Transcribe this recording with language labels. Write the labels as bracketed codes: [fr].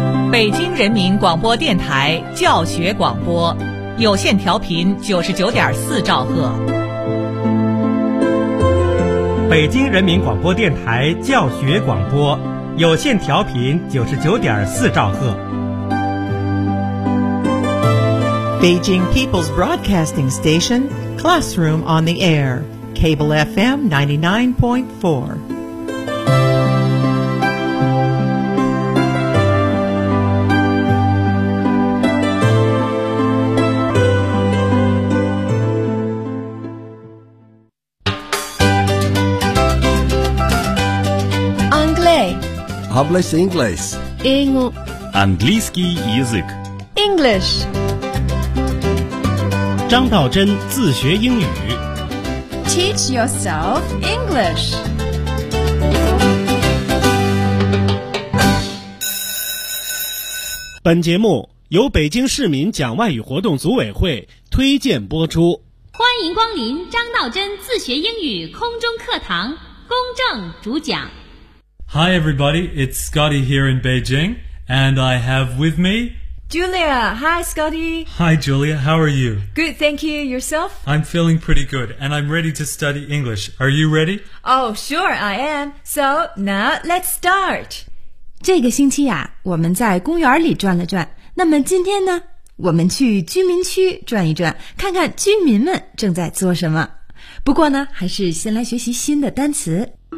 [zh] 北京人民广播电台教学广播，有线调频99.4兆赫。北京人民广播电台教学广播，有线调频99.4兆赫。 [en] Beijing People's Broadcasting Station, Classroom on the Air, Cable FM 99.4. English. [es] Hablas English. [ru] Английский язык. [en] English. [zh] 张道真自学英语 [en] Teach yourself English. [zh] 本节目由北京市民讲外语活动组委会推荐播出。欢迎光临张道真自学英语空中课堂，公正主讲。 [en] Hi everybody, it's Scotty here in Beijing, and I have with me Julia, hi Scotty. Hi Julia, how are you? Good, thank you. Yourself? I'm feeling pretty good, and I'm ready to study English. Are you ready? Oh, sure, I am. So, now, let's start. [zh] 这个星期啊，我们在公园里转了转。那么今天呢，我们去居民区转一转，看看居民们正在做什么。不过呢，还是先来学习新的单词。